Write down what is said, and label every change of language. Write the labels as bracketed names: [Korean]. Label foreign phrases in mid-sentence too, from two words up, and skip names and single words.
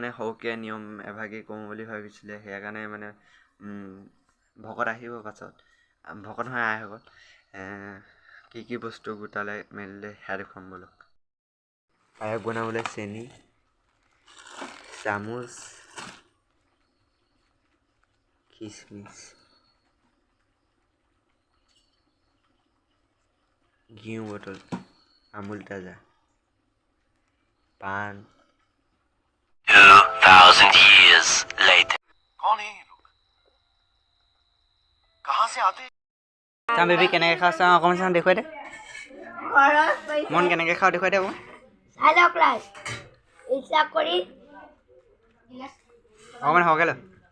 [Assamese] মানে সৰুকৈ নিয়ম এভাগি কৰোঁ বুলি ভাবিছিলে সেইকাৰণে মানে ভকত আহিব পাছত ভকত নহয় আইসকল কি বস্তু গোটালে মেলিলে সেয়া দেখুৱাম বোলক পায়স বনাবলৈ চেনি চামুচ খিচমিচ ঘিউ বটল আমুল তাজা पान [English] 2000 years later [Hindi] कौन है ये लोग कहां से आते हैं [Assamese] চাম বেবি কেনেকৈ খাওঁ চাওঁ অকণমান চাওঁ দেখুৱাই দে মন কেনেকৈ খাওঁ দেখুৱাই দে অকণমান সৰহকৈ ল